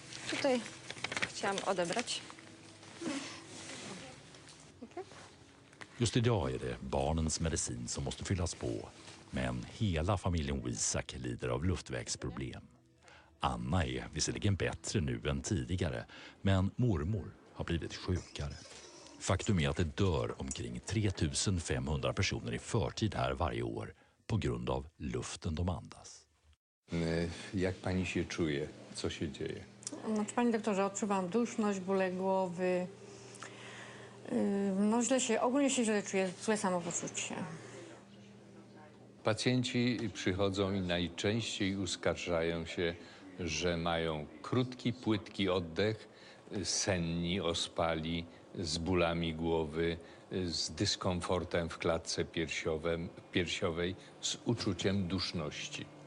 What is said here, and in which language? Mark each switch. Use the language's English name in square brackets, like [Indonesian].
[Polish] Tutaj chciałam odebrać. [Swedish] Just idag är det barnens medicin som måste fyllas på. Men hela familjen Isak lider av luftvägsproblem. Anna är visserligen bättre nu än tidigare, men mormor har blivit sjukare. Faktum är att det dör omkring 3500 personer i förtid här varje år på grund av luften de andas. [Polish] Jak pani się czuje? Co się dzieje? Znaczy, panie doktorze, odczuwam duszność, bóle głowy. No ogólnie się źle czuję, złe samopoczucie. Pacjenci przychodzą i najczęściej uskarżają się, że mają krótki, płytki oddech, senni, ospali, z bólami głowy, z dyskomfortem w klatce piersiowej, z uczuciem duszności.